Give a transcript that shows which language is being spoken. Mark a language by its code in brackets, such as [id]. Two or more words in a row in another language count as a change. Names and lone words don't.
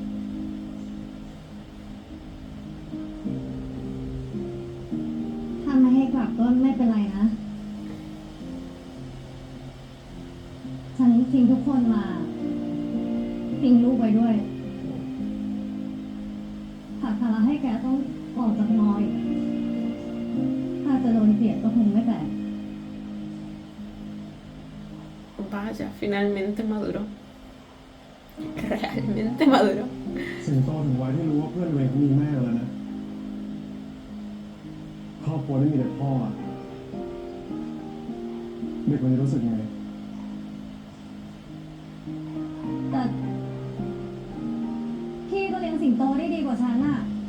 [th] ถ้าไม่ให้กลับก็ไม่เป็นไรนะ ฉันทิ้งทุกคนมาทิ้งลูกไว้ด้วยหากภาระให้แกต้องออกจากมออีกถ้าจะโดนเกลียดก็คงไม่แปลก [es] Vaya, finalmente maduró. Realmente maduró. [th] สิงโตถึงวัยที่รู้ว่าเพื่อนตัวเองเขามีแม่แล้วนะครอบครัวที่มีแต่พ่ออะเด็กคนนี้รู้สึกไง แต่พี่ก็เลี้ยงสิงโตได้ดีกว่าฉันอ่ะ